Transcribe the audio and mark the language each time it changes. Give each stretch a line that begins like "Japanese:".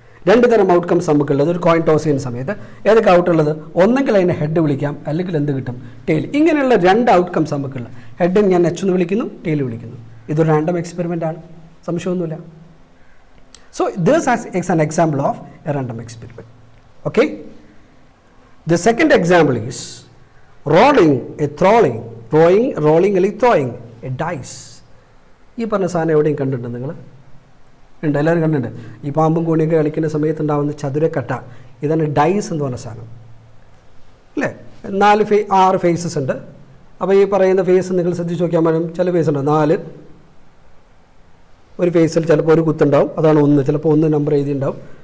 Malayalam: 2 തരം ഔട്ട്കംസ് നമുക്കുള്ളത് ഒരു കോയിൻ ടോസ് ചെയ്യുന്ന സമയത്ത്. ഏതൊക്കെ ഔട്ടുള്ളത്, ഒന്നെങ്കിൽ അതിനെ ഹെഡ് വിളിക്കാം അല്ലെങ്കിൽ എന്ത് കിട്ടും, ടെയിൽ. ഇങ്ങനെയുള്ള 2 ഔട്ട്കംസ് നമുക്കുള്ള. ഹെഡ് ഞാൻ H എന്ന് വിളിക്കുന്നു, ടെയിൽ വിളിക്കുന്നു. ഇതൊരു റാൻഡം എക്സ്പെരിമെൻ്റ് ആണ്, സംശയമൊന്നുമില്ല.
English: So this is an example of a random experiment. Okay, the second example is rolling
Malayalam: അല്ലെങ്കിൽ
English: throwing a dice.
Malayalam: ഈ പറഞ്ഞ സാധനം എവിടെയും കണ്ടിട്ടുണ്ട് നിങ്ങൾ? ഉണ്ട്, എല്ലാവരും കണ്ടിട്ടുണ്ട്. ഈ പാമ്പും കോണിയൊക്കെ കളിക്കുന്ന സമയത്ത് ഉണ്ടാകുന്ന ചതുരക്കട്ട, ഇതാണ് ഡൈസ് എന്ന് പറഞ്ഞ സാധനം അല്ലേ. 6 ഫേസസ് ഉണ്ട്. അപ്പോൾ ഈ പറയുന്ന ഫേസ് നിങ്ങൾ ശ്രദ്ധിച്ച് നോക്കിയാൽ മതി. ചില ഫേസ് ഉണ്ട് 4, ഒരു ഫേസിൽ ചിലപ്പോൾ ഒരു കുത്തുണ്ടാവും, അതാണ് 1, ചിലപ്പോൾ 1 നമ്പർ എഴുതിയിട്ടുണ്ടാവും.